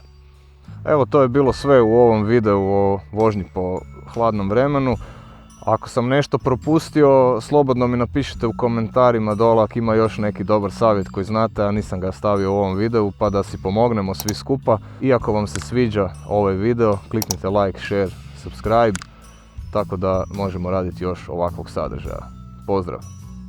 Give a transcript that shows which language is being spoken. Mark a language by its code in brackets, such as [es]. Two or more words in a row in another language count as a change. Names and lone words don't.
[bs] Evo, to je bilo sve u ovom videu o vožnji po hladnom vremenu. Ako sam nešto propustio, slobodno mi napišite u komentarima dole ako ima još neki dobar savjet koji znate, a nisam ga stavio u ovom videu, pa da si pomognemo svi skupa. I ako vam se sviđa ovaj video, kliknite [en] like, share, subscribe, [bs] tako da možemo raditi još ovakvog sadržaja. Pozdrav!